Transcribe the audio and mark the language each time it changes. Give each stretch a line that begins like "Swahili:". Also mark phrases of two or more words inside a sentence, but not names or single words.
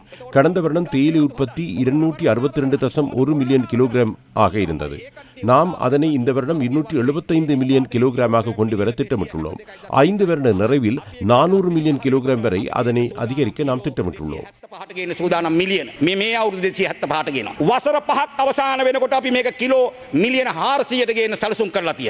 Tamil: கடந்த வருடம் தேயிலை உற்பத்தி 262.1 மில்லியன் கிலோகிராம் ஆக இருந்தது. நாம் அதனை இந்த வருடம் 275 மில்லியன் கிலோகிராமாக கொண்டு வர திட்டமிட்டுள்ளோம். 5 வருட நிறைவில் 400 மில்லியன் கிலோகிராம் வரை அதனை அதிகரிக்க நாம் திட்டமிட்டுள்ளோம்.
Sinhala: වසර 5ක් අවසාන වෙනකොට අපි මේක කිලෝ මිලියන 400ට ගේන්න සැලසුම් කරලා තියෙනවා.